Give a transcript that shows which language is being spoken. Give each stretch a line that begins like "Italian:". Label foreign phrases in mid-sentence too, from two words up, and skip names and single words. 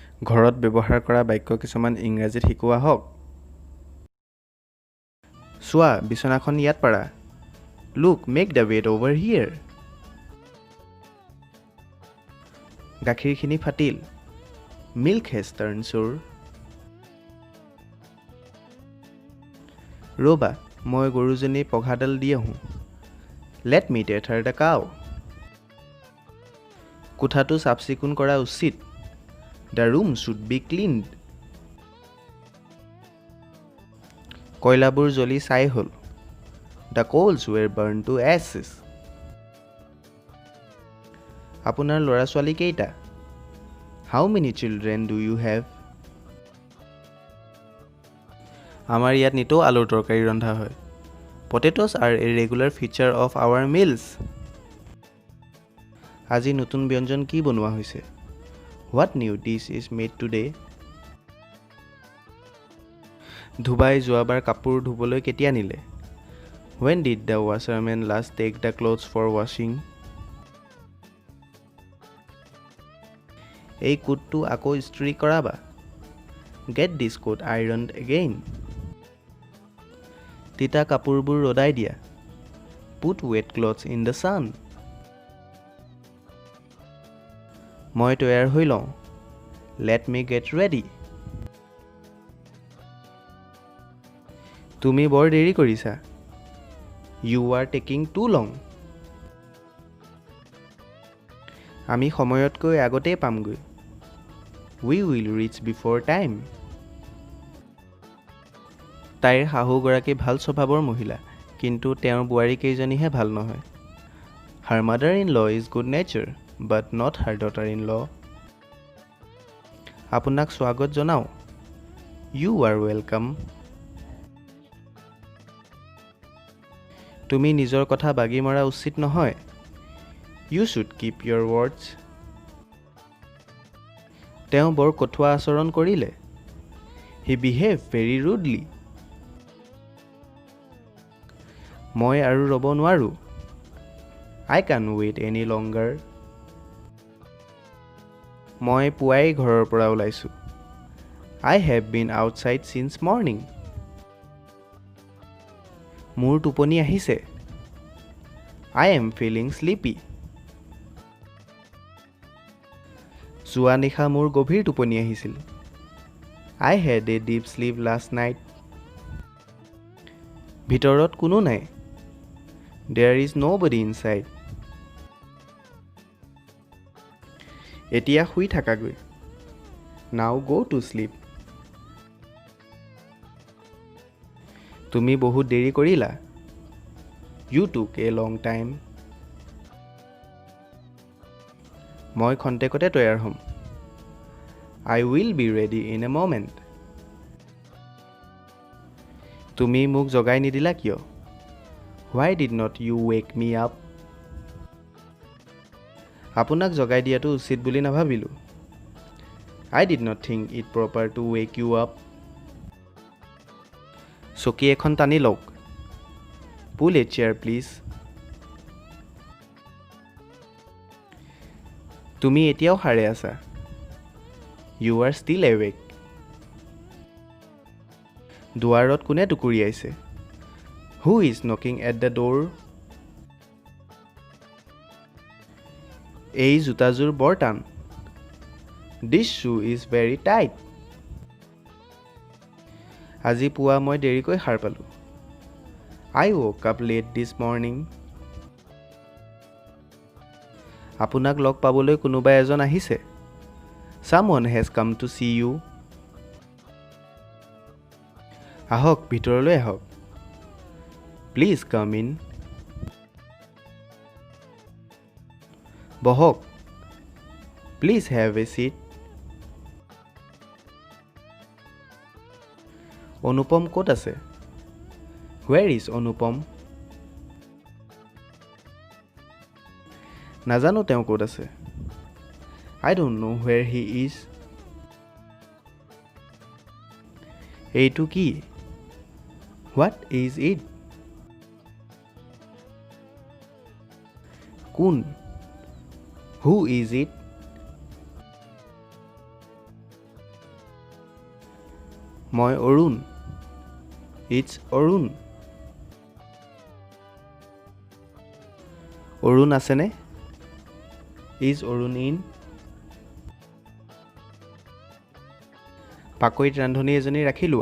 Assamese: ঘৰত ব্যৱহাৰ কৰা বাক্য কিছুমান ইংৰাজীত শিকোৱা হওক। চোৱা, বিছনাখন ইয়াত পাৰা।
English: Look, make the bed over here.
Assamese: গাখীৰখিনি ফাটিল।
English: Milk has turned sour.
Assamese: ৰ'বা, মই গৰুজনী পঘাডাল দি আহোঁ।
English: Let me tether the cow.
Assamese: কোঠাটো চাফ-চিকুণ কৰা উচিত।
English: The room should be cleaned.
Assamese: কয়লাবোৰ জ্বলি ছাই হ'ল।
English: The coals were burned to ashes.
Assamese: আপোনাৰ ল'ৰা-ছোৱালী কেইটা?
English: How many children do you have?
Assamese: আমাৰ ইয়াত নিতৌ আলুৰ তৰকাৰী ৰন্ধা হয়।
English: Potatoes are a regular feature of our meals.
Assamese: আজি নতুন ব্যঞ্জন কি বনোৱা হৈছে?
English: What new dish is made today?
Assamese: ধুবাই যোৱাবাৰ কাপোৰ ধুবলৈ কেতিয়া নিলে?
English: When did the washerman last take the clothes for washing?
Assamese: এই কোটটো আকৌ ইস্ত্ৰি কৰাবা।
English: Get this coat ironed again.
Assamese: তিতা কাপোৰবোৰ ৰ'দাই দিয়া।
English: Put wet clothes in the sun.
Assamese: মই তৈয়াৰ হৈ লওঁ।
English: Let me get ready.
Assamese: তুমি বৰ দেৰি কৰিছা।
English: You are taking too long.
Assamese: আমি সময়তকৈ আগতেই পামগৈ।
English: We will reach before time.
Assamese: তাইৰ শাহুগৰাকী ভাল স্বভাৱৰ মহিলা, কিন্তু তেওঁৰ বোৱাৰীকেইজনীহে ভাল নহয়।
English: Her mother-in-law is good nature, but not her daughter-in-law.
Assamese: আপোনাক স্বাগত জনাওঁ।
English: You are welcome.
Assamese: তুমি নিজৰ কথা বাগি মৰা উচিত নহয়।
English: You should keep your words.
Assamese: তেওঁ বৰ কঠোৱা আচৰণ কৰিলে।
English: He behaved very rudely.
Assamese: মই আৰু ৰ'ব নোৱাৰোঁ।
English: I can't wait any longer.
Assamese: মই পুৱাই ঘৰৰ পৰা ওলাইছোঁ।
English: I have been outside since morning.
Assamese: মোৰ টোপনি আহিছে।
English: I am feeling sleepy.
Assamese: যোৱা নিশা মোৰ গভীৰ টোপনি আহিছিল।
English: I had a deep sleep last night.
Assamese: ভিতৰত কোনো নাই।
English: There is nobody inside.
Assamese: এতিয়া শুই থাকাগৈ।
English: Now go to sleep.
Assamese: তুমি বহুত দেৰি কৰিলা।
English: You took a long time.
Assamese: মই খন্তেকতে তৈয়াৰ হ'ম।
English: I will be ready in a moment.
Assamese: তুমি মোক জগাই নিদিলা কিয়?
English: Why did not you wake me up?
Assamese: আপোনাক জগাই দিয়াটো উচিত বুলি নাভাবিলোঁ।
English: I did not think it proper to wake you up.
Assamese: চকী এখন টানি লওক।
English: Pull a chair please.
Assamese: তুমি এতিয়াও সাৰে আছা।
English: You are still awake.
Assamese: দুৱাৰত কোনে টুকুৰিয়াইছে?
English: Who is knocking at the door?
Assamese: এই জোতাযোৰ বৰ টান।
English: This shoe is very tight.
Assamese: আজি পুৱা মই দেৰিকৈ সাৰ পালোঁ।
English: I woke up late this morning.
Assamese: আপোনাক লগ পাবলৈ কোনোবা এজন আহিছে।
English: Someone has come to see you.
Assamese: আহক, ভিতৰলৈ আহক।
English: Please come in. বহক। Please have a seat.
Assamese: অনুপম ক'ত আছে?
English: Where is
Assamese: অনুপম? নাজানো তেওঁ ক'ত আছে।
English: I don't know where he is.
Assamese: এইটো কি?
English: What is it? কোন? Who is it?
Assamese: মই অৰুণ। ইটছ অৰুণ। অৰুণ আছেনে?
English: Is অৰুণ in?
Assamese: পাকৈত ৰান্ধনী এজনী ৰাখি লোৱা।